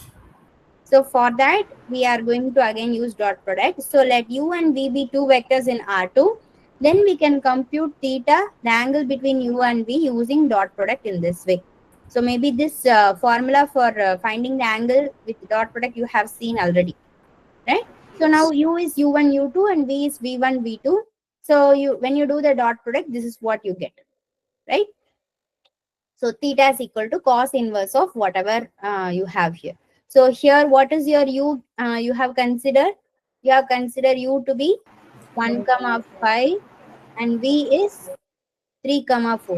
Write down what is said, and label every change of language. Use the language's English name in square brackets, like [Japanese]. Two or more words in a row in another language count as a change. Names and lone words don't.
[English] so for that, we are going to again use dot product. So let u and v be two vectors in R2. Then we can compute theta, the angle between u and v, using dot product in this way. So maybe this formula for finding the angle with dot product you have seen already, right? So now u is u1, u2, and v is v1, v2. So when you do the dot product, this is what you get, right? So theta is equal to cos inverse of whatever you have here. So here, what is your u? You have considered u to be 1, 5, and v is 3, 4.